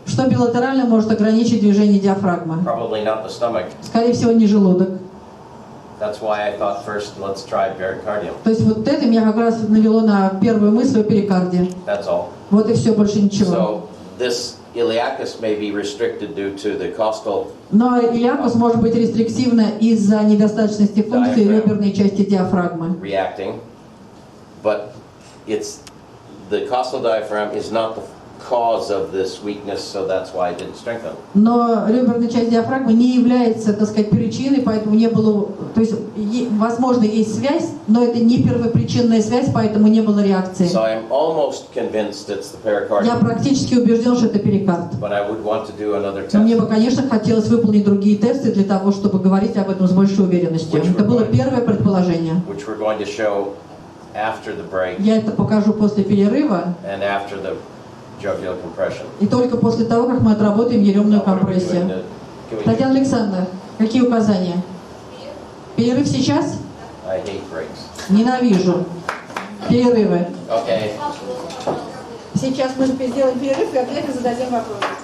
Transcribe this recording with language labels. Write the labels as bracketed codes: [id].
[ru] Что билатерально может ограничить движение диафрагмы? [en] Probably not the stomach. [ru] Скорее всего, не желудок. [en] That's why I thought first, let's try pericardium. [ru] То есть вот это меня как раз навело на первую мысль о перикарде. [en] That's all. [ru] Вот и все, больше ничего. [en] So this iliacus may be restricted due to the costal. [ru] Но илиакус может быть рестриктивно из-за недостаточности функции реберной части диафрагмы. [en] Reacting, but the costal diaphragm is not the cause of this weakness, so that's why it didn't strengthen. [ru] Но реберная часть диафрагмы не является, так сказать, причиной, поэтому не было, то есть, возможно, есть связь, но это не первопричинная связь, поэтому не было реакции. [en] So I'm almost convinced it's the pericardium. [ru] Я практически убежден, что это перикард. [en] But I would want to do another [ru] Но мне [en] test. [ru] бы, конечно, хотелось выполнить другие тесты для того, чтобы говорить об этом с большей уверенностью. Это было первое предположение. [en] Which we're going to show after the break [ru] Я это покажу после перерыва. [en] and after the jugular compression. [ru] И только после того, как мы отработаем еремную [en] What are we doing [ru] компрессию. Татьяна Александровна, какие указания? Перерыв сейчас? [en] I hate breaks. [ru] Ненавижу. Перерывы. [en] Okay. [ru] Сейчас мы сделаем перерыв и обязательно зададим вопросы.